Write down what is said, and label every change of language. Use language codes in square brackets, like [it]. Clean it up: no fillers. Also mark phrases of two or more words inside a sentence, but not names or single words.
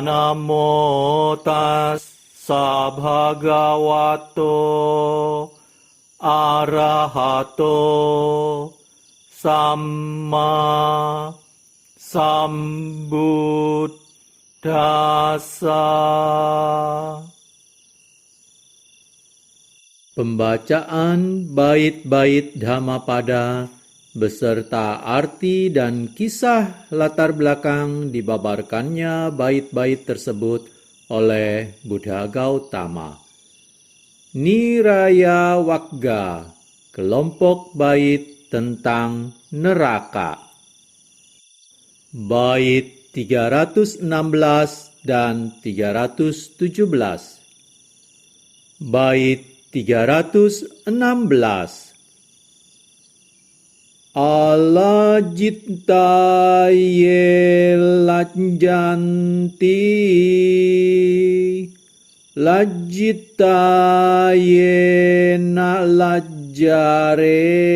[pi] Namo tassa bhagavato arahato samma sambuddhassa. [id] Pembacaan bait-bait Dhammapada beserta arti dan kisah latar belakang dibabarkannya bait-bait tersebut oleh Buddha Gautama. Niraya Wagga, kelompok bait tentang neraka. Bait 316 dan 317. Bait 316. [pi] Alajita ye lanjanti lajjita yena lajjare